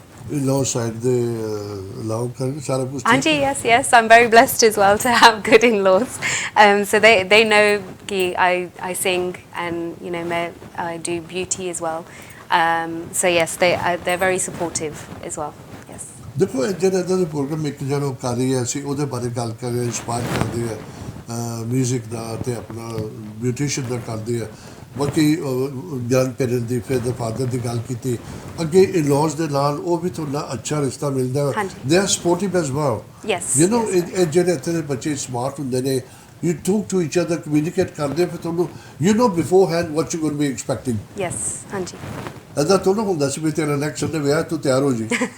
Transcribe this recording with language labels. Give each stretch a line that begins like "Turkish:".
English: In-law side, they allow
Punjabi: Sara kuch?
English: Auntie, yes, I'm very blessed as well to have good in-laws. So they know ki I sing and I do beauty as well. So yes, they're very supportive as well. Yes.
Punjabi: ਦੇਖੋ ਜਿਹੜਾ ਇਹਦਾ programme ਇੱਕ ਜਿਹੜਾ ਕਰ ਰਹੀ ਹੈ, ਅਸੀਂ ਉਹਦੇ ਬਾਰੇ ਗੱਲ ਕਰ ਰਹੇ, ਇੰਸਪਾਇਰ ਕਰਦੇ ਹੈ ਮਿਊਜ਼ਿਕ ਦਾ ਤੇ ਆਪਣਾ ਬਿਊਟੀਸ਼ੀਅਨ ਦਾ ਕਰਦੇ ਹੈ। ਬਾਕੀ ਗ੍ਰੈਂਡ ਪੇਰੈਂਟ ਦੀ, ਫਿਰ ਦੇ ਫਾਦਰ ਦੀ ਗੱਲ ਕੀਤੀ, ਅੱਗੇ ਇਨ-ਲॉज ਦੇ ਨਾਲ ਉਹ ਵੀ ਤੁਹਾਡਾ ਅੱਛਾ ਰਿਸ਼ਤਾ ਮਿਲਦਾ।
English: They are supportive as well. You know,
Punjabi: ਇਹ ਜਿਹੜੇ ਇੱਥੇ ਦੇ ਬੱਚੇ ਸਮਾਰਟ ਹੁੰਦੇ ਨੇ,
English: you talk to each other, communicate
Punjabi: ਕਰਦੇ, ਫਿਰ ਤੁਹਾਨੂੰ
English: you know beforehand what you're going to be expecting. Yes, ਹਾਂਜੀ।
Punjabi: ਇੱਦਾਂ ਤੁਹਾਨੂੰ ਹੁੰਦਾ ਸੀ ਵੀ ਤੇਰਾ ਨੈਕਸਟ ਸੰਡੇ ਵਿਆਹ, ਤੂੰ ਤਿਆਰ ਹੋ ਜੀ।